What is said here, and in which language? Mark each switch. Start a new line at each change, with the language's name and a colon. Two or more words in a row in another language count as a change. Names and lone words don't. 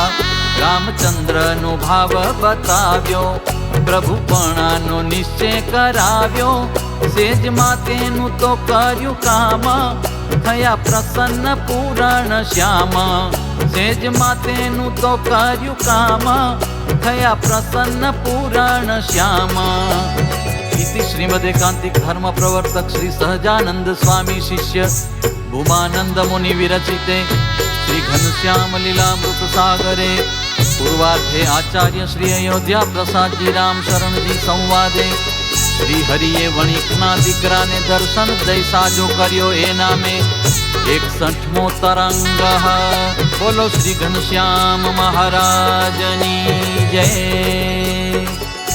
Gujarati: રામચંદ્રનો ભાવ બતાવ્યો, પ્રભુપણાનો નિશ્ચય કરાવ્યો. સેજમાં તેનું તો કર્યું કામ, થયા પ્રસન્ન પૂરણ શ્યામ. સેજમાં તેનું તો કર્યું કામ, થયા પ્રસન્ન પૂરણ શ્યામ.
Sanskrit: इति श्रीमदेकांतिक धर्म प्रवर्तक श्री सहजानंद स्वामी शिष्य भूमानंद मुनि विरचिते श्री घनश्याम लीलामृत सागरे पूर्वार्धे आचार्य श्री अयोध्या प्रसाद जी राम शरण जी संवादे
Gujarati: શ્રી હરિએ વણિકના દીકરા ને દર્શન દઈ સાજો કર્યો એ નામે 61મો તરંગ. બોલો શ્રી ઘનશ્યામ મહારાજની જય.